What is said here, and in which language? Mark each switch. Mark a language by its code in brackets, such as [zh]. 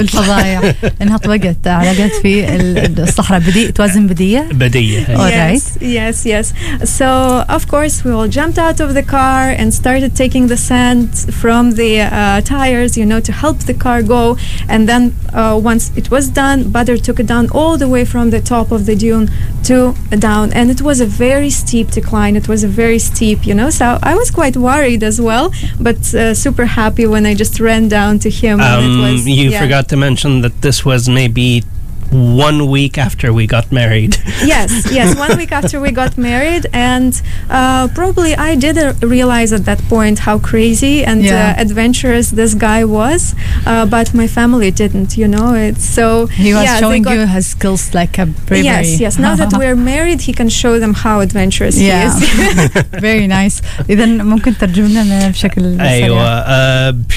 [ar] الفضايع انها طبقت على قد في الصحراء بديء توازن بديه. [en] Yes. So of course we all jumped out of the car and started taking the sand from the tires, you know, to help the car go. And then once it was done, Badr took it down all the way from the top of the dune to down. And it was a very steep decline. It was a very steep, you know. So I was quite worried as well, but super happy when I just ran down to him. Forgot to mention that this was maybe 1 week after we got married. Yes, 1 week after we got married. And probably I didn't realize at that point how crazy and adventurous this guy was. But my family didn't, you know. He was showing you his skills like a bravery. Yes. Now that we're married, he can show them how adventurous he is. Very nice. [ar] إذن ممكن ترجم لنا بشكل سريع.